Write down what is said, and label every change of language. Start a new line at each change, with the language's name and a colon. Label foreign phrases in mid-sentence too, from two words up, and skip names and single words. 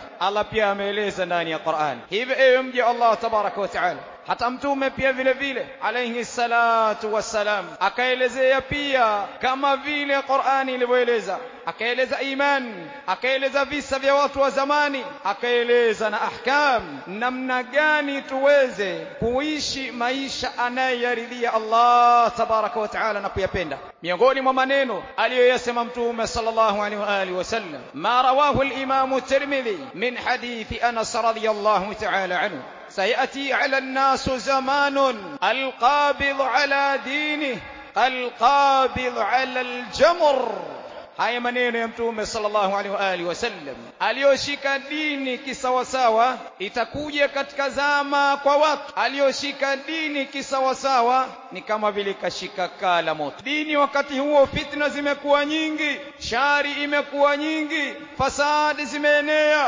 Swahili: Allah pia ameeleza ndani ya Qur'an. Hivi ewe mja Allah
Arabic: تبارك وتعالى,
Swahili: hata Mtume pia vile vile
Arabic: عليه الصلاة والسلام
Swahili: akaelezea pia kama vile Qur'ani ilivyoeleza. Akaeleza iman, akaeleza visa vya watu wa zamani, akaeleza na ahkam, namna gani tuweze kuishi maisha anayoyaridhia Allah
Arabic: تبارك وتعالى
Swahili: na kuyapenda. Miongoni mwa maneno aliyoyasema Mtume
Arabic: صلى الله عليه وعلى آله وسلم ما رواه الإمام الترمذي من حديث أنس رضي الله تعالى عنه, سيأتي على الناس زمان القابض على دينه القابض على الجمر.
Swahili: Haya maneno ya Mtume
Arabic: صلى الله عليه وعلى آله وسلم,
Swahili: aliyoshika dini kisawasawa, itakuja katika zama kwa watu aliyoshika dini kisawasawa ni kama vile kashika kala moto. Dini wakati huo fitna zimekuwa nyingi, shari imekuwa nyingi, fasadi zimeenea.